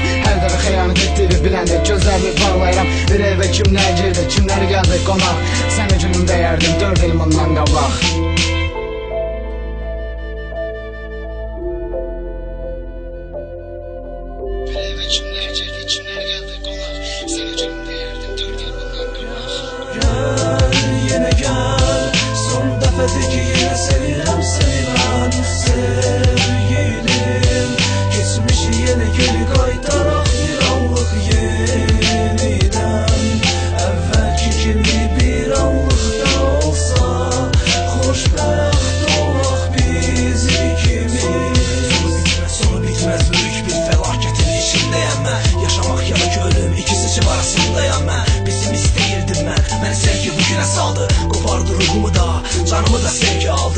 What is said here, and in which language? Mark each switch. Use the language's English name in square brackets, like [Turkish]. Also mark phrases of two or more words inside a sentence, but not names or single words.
[Azerbaijani] Hər dəfə xəyanət etdiyini biləndə gözlərimi bağlayıram. Bir evə kimlər girdi, kimlər gəldi qonaq. Səni günüm dəyərdim 4 il bundan qabaq. Bir evə kimlər girdi, kimlər gəldi qonaq. Səni günüm dəyərdim 4 il bundan qabaq. [Turkish] Gel, yine gel, [Azerbaijani] son dəfədir ki yine sevirəm [Turkish] seni ben. [Azerbaijani] Sevgilim, [Turkish] geçmişi yine geri [Azerbaijani] qaytaraq bir anlıq yeniden. Əvvəlki kimi bir anlıqda olsa, xoşbəxt olaq biz ikimiz. Sonu bitməz böyük bir fəlakətin içindəyəm mən. Yaşamaq ya da ki ölüm, ikisi için arasındayam mən. Pessimist deyirdim mən, məni sevgi bugünə saldı. Qopardı ruhumu da, canımı da sevgi aldı.